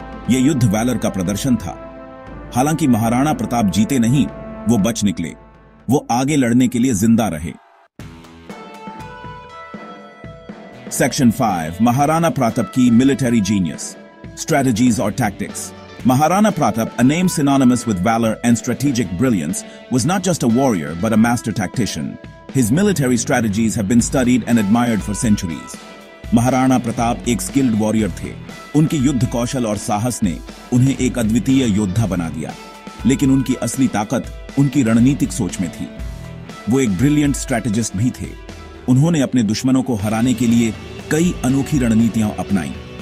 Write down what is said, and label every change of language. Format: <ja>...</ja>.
<hi>यह युद्ध वैलर का प्रदर्शन था। हालांकि महाराणा प्रताप जीते नहीं, वो बच निकले। वो आगे लड़ने के लिए जिंदा रहे। सेक्शन 5, महाराणा प्रताप की मिलिटरी जीनियस, स्ट्रेटजीज और tactics.</hi> <en>Maharana Pratap, a name synonymous with valor and strategic brilliance, was not just a warrior but a master tactician. His military strategies have been studied and admired for centuries.</en> <hi>Maharana Pratap एक skilled warrior थे। उनकी युद्ध कौशल और साहस ने उन्हें एक अद्वितीय योद्धा बना दिया, लेकिन उनकी असली ताकत उनकी रणनीतिक सोच में थी। वो एक ब्रिलियंट स्ट्रैटेजिस्ट भी थे। उन्होंने अपने दुश्मनों को हराने के लिए कई अनोखी रणनीतियां अपनाई।</hi>